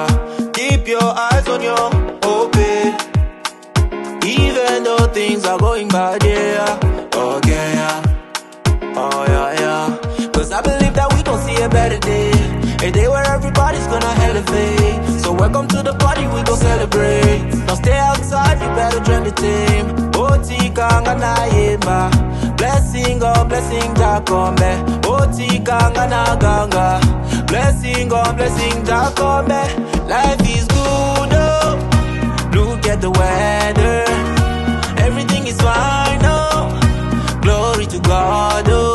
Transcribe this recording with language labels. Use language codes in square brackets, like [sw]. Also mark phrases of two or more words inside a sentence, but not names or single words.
[en] Keep your eyes on your hope. Even though things are going bad, yeah. Okay, yeah. Oh, yeah, yeah. Cause I believe that we gon' see a better day. A day where everybody's gonna elevate. So welcome to the party, we gon' celebrate. Don't stay outside, you better join the team. [ln] Oti kanga na yema. [en] Blessing, oh, blessing, Jacobe. [ln] Oti kanga na ganga. [en] Blessing, oh, blessing, Jacobe. Life is good, oh. Look at the weather. Everything is fine, oh. Glory to God, oh.